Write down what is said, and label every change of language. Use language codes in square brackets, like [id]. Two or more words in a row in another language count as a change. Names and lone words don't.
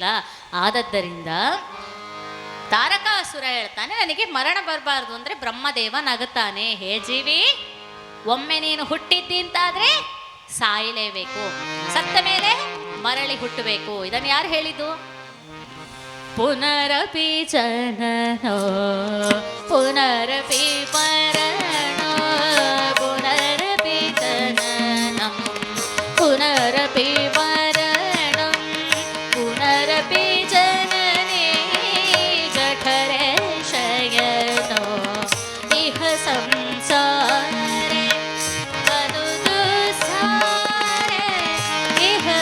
[kn] ಆದದ್ದರಿಂದ ತಾರಕಾಸುರ ಹೇಳ್ತಾನೆ, ನನಗೆ ಮರಣ ಬರಬಾರ್ದು ಅಂದರೆ ಬ್ರಹ್ಮದೇವ ನಗುತ್ತಾನೆ, ಹೇ ಜೀವಿ, ಒಮ್ಮೆ ನೀನು ಹುಟ್ಟಿದ್ದಿ ಅಂತಾದ್ರೆ ಸಾಯಲೇಬೇಕು, ಸತ್ತ ಮೇಲೆ ಮರಳಿ ಹುಟ್ಟಬೇಕು. ಇದನ್ನು ಯಾರು ಹೇಳಿದ್ದು? [sa] ಪುನರಪಿ ಜನನೋ ಪುನರಪಿ ಮರಣೋ ಪುನರಪಿ ಜನನಂ ಪುನರಪಿ ಮರಣಂ ಪುನರಪಿ ಜನನೇ ಜಠರೆ ಶಯನೋ ಇಹ ಸಂಸಾರೆ ಬದುಕು ಸಾರೆ ಇಹ